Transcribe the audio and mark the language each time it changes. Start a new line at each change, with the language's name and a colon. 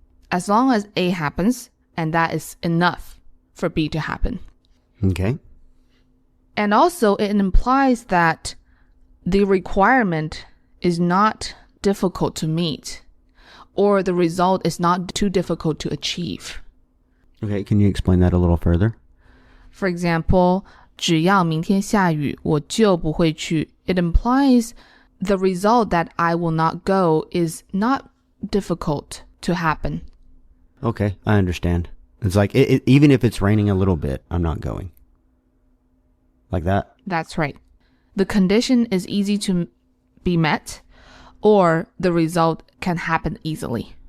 English: As long as A happens, and that is enough for B to happen. Okay. And also it implies that the requirement is not difficult to meet, or the result is not too difficult to achieve. Okay, can you explain that a little further? For example,
Chinese: 只要明天下雨，我就不会去.
English: It implies the result that I will not go is not difficult to happen. Okay, I understand. It's like, even if it's raining a little bit, I'm not going. Like that? That's right. The condition is easy to be met, or the result can happen easily.